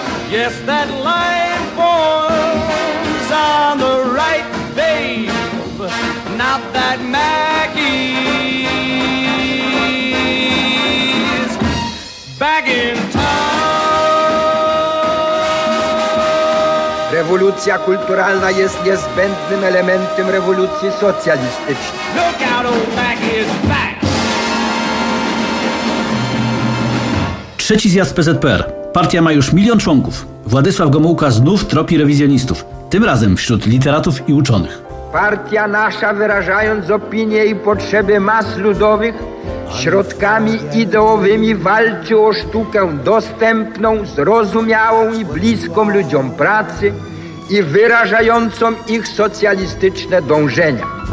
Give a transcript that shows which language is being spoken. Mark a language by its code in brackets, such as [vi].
[en] Yes, that line forms on the right, babe, not that Maggie's back in town. [pl] Rewolucja kulturalna jest niezbędnym elementem rewolucji socjalistycznej. [en] Look out, old Maggie's back. [pl] Trzeci zjazd PZPR. Partia ma już milion członków. Władysław Gomułka znów tropi rewizjonistów, tym razem wśród literatów i uczonych. Partia nasza, wyrażając opinie i potrzeby mas ludowych, środkami ideowymi walczy o sztukę dostępną, zrozumiałą i bliską ludziom pracy i wyrażającą ich socjalistyczne dążenia.